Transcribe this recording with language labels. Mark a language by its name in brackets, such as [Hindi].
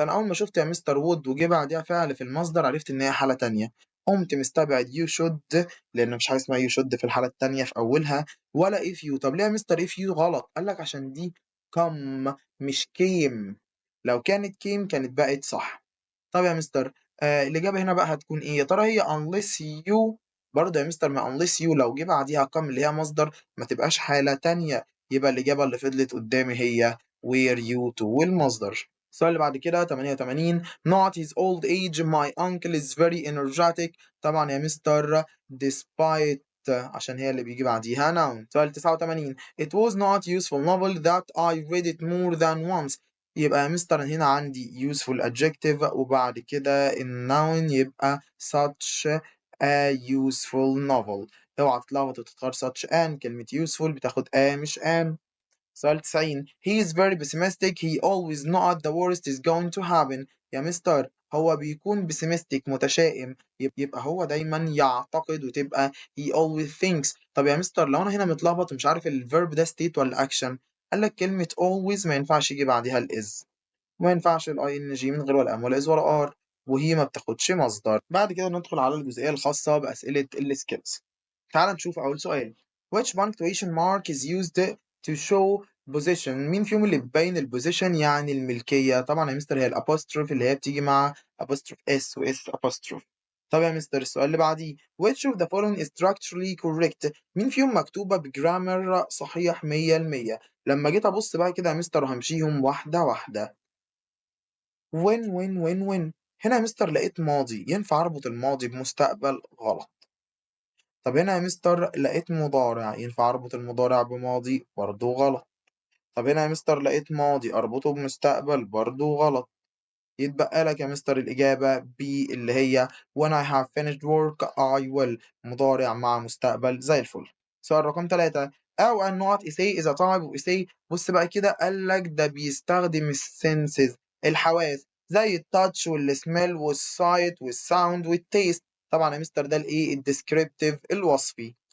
[Arabic] أنا أول ما شفت يا مستر would وجه بعديها فعل في المصدر عرفت إن هي حالة تانية، قمت مستبعد [English] you should [Arabic] لأن مفيش حاجة اسمها you should في الحالة التانية في أولها ولا [English] if you. [Arabic] طب ليه يا مستر [English] if you [Arabic] غلط؟ قال لك عشان دي come مش came، لو كانت came كانت بقت صح. طب يا مستر الإجابة هنا بقى هتكون إيه؟ يا ترى هي [English] unless you [Arabic] برضه يا مستر ما unless you لو جه بعديها come اللي هي مصدر ما تبقاش حالة تانية، يبقى الإجابة اللي فضلت قدامي هي [English] where you to [Arabic] والمصدر. السؤال اللي بعد كده [English] 88 not his old age my uncle is very energetic. [Arabic] طبعا يا مستر despite عشان هي اللي بيجي بعديها noun. سؤال 89 [English] it was not useful novel that I read it more than once. [Arabic] يبقى يا مستر هنا عندي useful adjective وبعد كده الnoun يبقى [English] such a useful novel. [Arabic] اوعى تتلخبط وتختار [English] such an، [Arabic] كلمة useful بتاخد a مش an. [English] سؤال 90 he is very pessimistic he always know the worst is going to happen. [Arabic] يا مستر هو بيكون pessimistic متشائم، يبقى هو دايما يعتقد وتبقى [English] he always thinks. [Arabic] طب يا مستر لو انا هنا متلخبط ومش عارف الفيرب ده state ولا action، قال لك كلمة always ما ينفعش يجي بعدها الاز، وما ينفعش الاي ان جي من غير ولا ام ولا از ولا ار، وهي ما بتاخدش مصدر. بعد كده ندخل على الجزئية الخاصة بأسئلة السكيلز. تعال نشوف أول سؤال [English] which punctuation mark is used to show position. [Arabic] مين فيهم اللي بتبين البوزيشن يعني الملكية؟ طبعا يا مستر هي الابوستروف اللي هي بتيجي مع apostrophe اس و اس apostrophe. طب يا مستر السؤال اللي بعديه [English] which of the following is structurally correct. [Arabic] مين فيهم مكتوبة بجرامر صحيح 100%؟ لما جيت أبص بقى كده يا مستر وهمشيهم واحدة واحدة. when هنا يا مستر لقيت ماضي، ينفع أربط الماضي بمستقبل؟ غلط. طب هنا يا مستر لقيت مضارع، ينفع أربط المضارع بماضي؟ برضه غلط. طب هنا يا مستر لقيت ماضي أربطه بمستقبل؟ برضه غلط. يتبقى لك يا مستر الإجابة B اللي هي [English] when I have finished work I will، [Arabic] مضارع مع مستقبل زي الفل. سؤال رقم 3 أو النقط essay is a type of essay. بص بقى كده قال لك ده بيستخدم السنسز الحواس زي التاتش والسميل والسايت والساوند والتيست. طبعا يا مستر ده الايه الديسكريبتيف الوصفي.